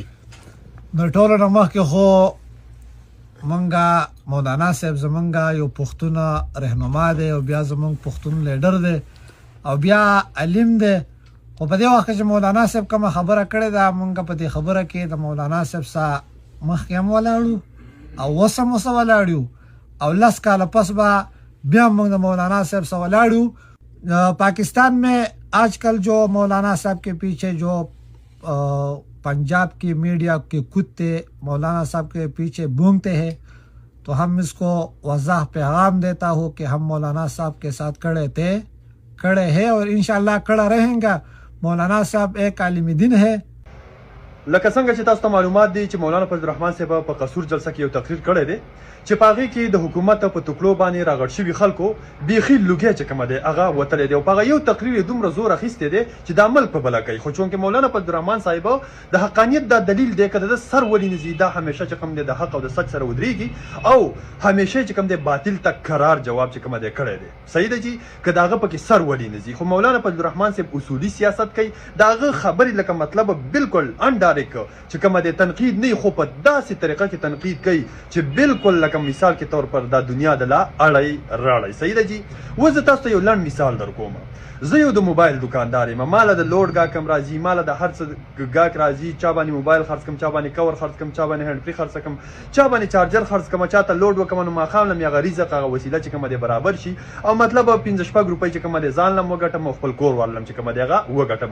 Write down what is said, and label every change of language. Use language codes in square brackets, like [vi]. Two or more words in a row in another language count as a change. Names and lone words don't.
[ps] د ټولو نه مخکې خو مونږه مولانا صاحب زمونږه یو پښتون رهنما دی او بیا زمونږ پښتون لیډر دی او بیا علم دی. خو په دې وخت چې مولانا صاحب کومه خبره کړې ده مونږ په دې خبره کې د مولانا صاحب سره مخکې هم ولاړو او اوس هم ورسره ولاړ یو او 10 کاله پس به بیا موږ د مولانا صاحب سے ولاڑو. [ur] پاکستان میں آج کل جو مولانا صاحب کے پیچھے جو پنجاب کی میڈیا کے کتے مولانا صاحب کے پیچھے بھونگتے ہیں تو ہم اس کو واضح پیغام دیتا ہوں کہ ہم مولانا صاحب کے ساتھ کڑے ہیں اور انشاءاللہ کڑا رہیں گا. مولانا صاحب ایک عالم دین ہے. [ps] لکه څنګه چې تاسو ته معلومات دي چې مولانا فضل الرحمن صاحب په قصور جلسه کې یو تقریر کړی دی چې په هغې کې د حکومت په ټوکړو باندې راغړ شوي خلکو بیخي لوګی چې کومه دی هغه وتلی دی او په هغه یو تقریر یې دومره زور اخیستی دی چې دا ملک په بله کوي. خو چونکې مولانا فضل الرحمن صاحب د حقانیت دا دلیل دی که د سر ولې نځي دا همیشه چې کوم دی د حق او د سچ سره ودرېږي او همیشه چې کوم دی باطل ته قرار جواب چې کومه دی کړی دی. صحیح ده چې که د هغه پکې سر ولې نځي. خو مولانا فضل الرحمن صاحب اصولي سیاست کوي د هغه خبرې لکه مطلب بالکل انډایرکټ چې کومه دی تنقید نه خو په داسې طریقه کې تنقید کوي چې بالکل لکه [ur] مثال کے طور پر [ps] دا دنیا د لا اړی راړی. صحیح ده جی. و زه تاسو ته یو لنډ مثال در کوم. زه یو د موبایل دکاندار یم. ماله د لوډ ګاک هم راځي ماله د هر څه ګاک راځي. چا باندې موبایل خرڅ کم چا باندې کور خرڅ کم چا باندې [en] hand free [ps] خرڅ کم چا باندې چارجر خرڅ کم چا ته لوډ وکم نو ماښام لم یا غریزه هغه وسیله چې کومه دی برابر شي او مطلب 15 شپږ روپۍ چې کومه دی ځان لم وګټم او خپل کور والم چې کومه دی هغه وګټم.